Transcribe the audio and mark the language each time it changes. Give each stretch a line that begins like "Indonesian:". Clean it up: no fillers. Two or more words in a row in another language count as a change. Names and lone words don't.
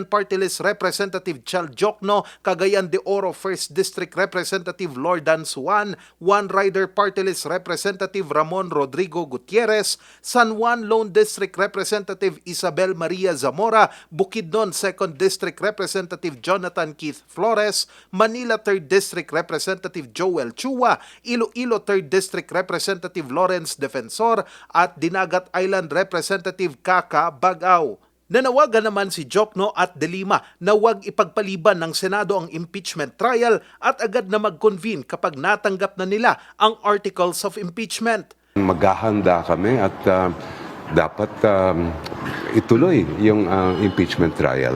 Filipino: Party List Representative Chal Jokno, Cagayan de Oro 1st District Representative Lordan Suan, One Rider Party List Representative Ramon Rodrigo Gutierrez, San Juan Lone District Representative Isabel Maria Zamora, Bukidnon 2nd District Representative Jonathan Keith Flores, Manila 3rd District Representative Joel Chua, Iloilo 3rd District Representative Lawrence Defensor at Dinagat Island Representative Kaka Bagao. Nanawagan naman si Jokno at De Lima na huwag ipagpaliban ng Senado ang
English: impeachment trial
Filipino: at agad na mag-convene kapag natanggap na nila ang
English: articles of impeachment.
Filipino: Maghahanda kami at dapat ituloy yung
English: impeachment trial.